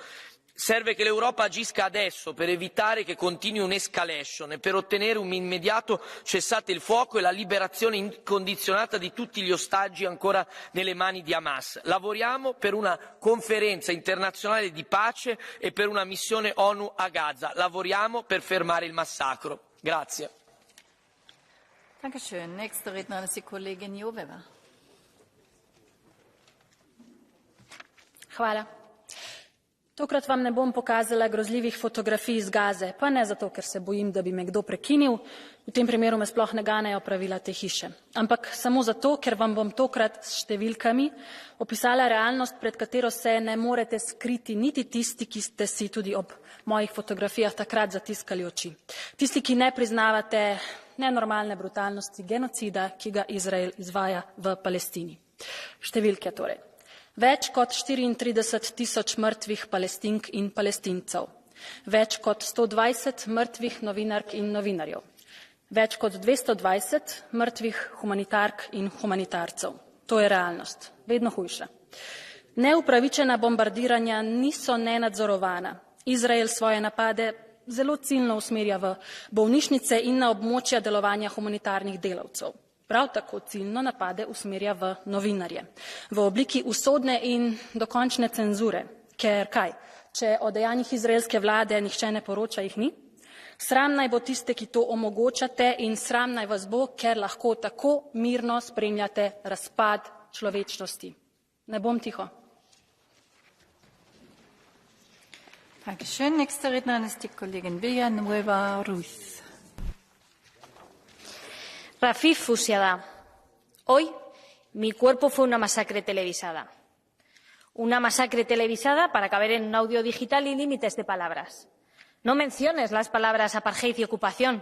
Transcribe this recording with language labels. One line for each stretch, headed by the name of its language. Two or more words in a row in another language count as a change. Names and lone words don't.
Italian: Serve che l'Europa agisca adesso per evitare che continui un'escalation e per ottenere un immediato cessate il fuoco e la liberazione incondizionata di tutti gli ostaggi ancora nelle mani di Hamas. Lavoriamo per una conferenza internazionale di pace e per una missione ONU a Gaza. Lavoriamo per fermare il massacro. Grazie.
German: Dankeschön. Nächste Rednerin ist die Kollegin Joveva.
Slovenian: Hvala. Tokrat vam ne bom pokazala grozljivih fotografij iz Gaze, pa ne zato, ker se bojim, da bi me kdo prekinil, v tem primeru me sploh ne ganejo pravila te hiše, ampak samo zato, ker vam bom tokrat s številkami opisala realnost, pred katero se ne morete skriti niti tisti, ki ste si tudi ob mojih fotografijah takrat zatiskali oči. Tisti, ki ne priznavate nenormalne brutalnosti genocida, ki ga Izrael izvaja v Palestini. Številke torej. Več kot 34.000 mrtvih Palestink in Palestincev, več kot 120 mrtvih novinark in novinarjev, več kot 220 mrtvih humanitark in humanitarcev. To je realnost, vedno hujša. Neupravičena bombardiranja niso nenadzorovana. Izrael svoje napade zelo ciljno usmerja v bolnišnice in na območja delovanja humanitarnih delavcev. Prav tako ciljno napade usmerja v novinarje, v obliki usodne in dokončne cenzure, ker kaj, če o dejanjih izraelske vlade nihče ne poroča, jih ni? Sram naj bo tiste, ki to omogočate, in sram naj vas bo, ker lahko tako mirno spremljate razpad človečnosti. Ne bom tiho.
German: Dankeschön. Nächste Rednerin ist die Kollegin Villanueva Ruiz.
Spanish: Rafif Fusiada. Hoy mi cuerpo fue una masacre televisada. Una masacre televisada para caber en un audio digital y límites de palabras. No menciones las palabras apartheid y ocupación.